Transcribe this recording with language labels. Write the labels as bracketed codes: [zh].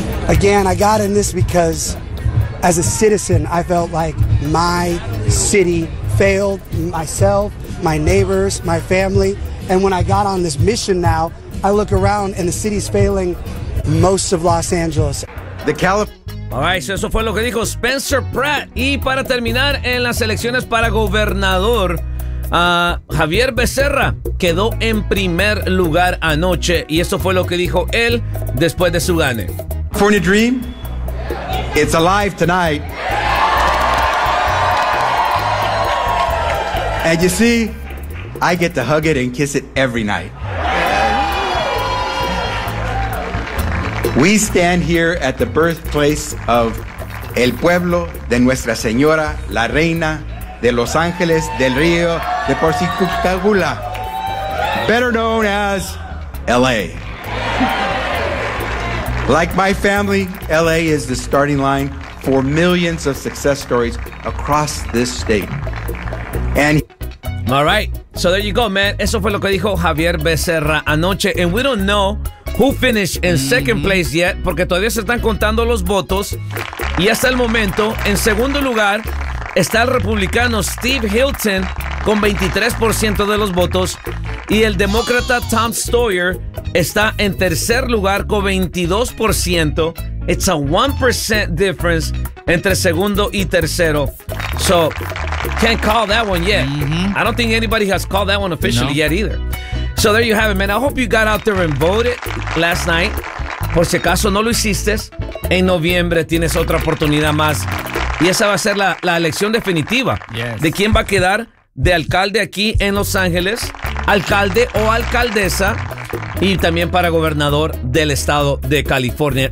[en] Again, I got in this because as a citizen, I felt like my city failed myself, my neighbors, my family. And when I got on this mission now, I look around and the city's failing most of Los Angeles. All right, so [es] eso fue lo que dijo Spencer Pratt. Y para terminar en las elecciones para gobernador, Javier Becerra quedó en primer lugar anoche. Y eso fue lo que dijo él después de su gane. [en] California Dream. It's alive tonight. And you see, I get to hug it and kiss it every night. We stand here at the birthplace of El Pueblo de Nuestra Señora, La Reina de Los Ángeles del Río de Porcicutagula, better known as L.A. Like my family, L.A. is the starting line for millions of success stories across this state. And all right, so there you go, man. [es] Eso fue lo que dijo Javier Becerra anoche. [en] And we don't know who finished in second place yet, [es] porque todavía se están contando los votos. Y hasta el momento, en segundo lugar, está el republicano Steve Hilton con 23% de los votos. Y el demócrata Tom Steyer está en tercer lugar con 22%. [en] It's a 1% difference [es] entre segundo y tercero. [en] So, can't call that one yet. I don't think anybody has called that one officially yet either. So, there you have it, man. I hope you got out there and voted last night. [es] Por si acaso no lo hiciste, en noviembre tienes otra oportunidad más. Y esa va a ser la elección definitiva. [en] Yes. [es] De quién va a quedar de alcalde aquí en Los Ángeles, alcalde o alcaldesa, y también para gobernador del estado de California.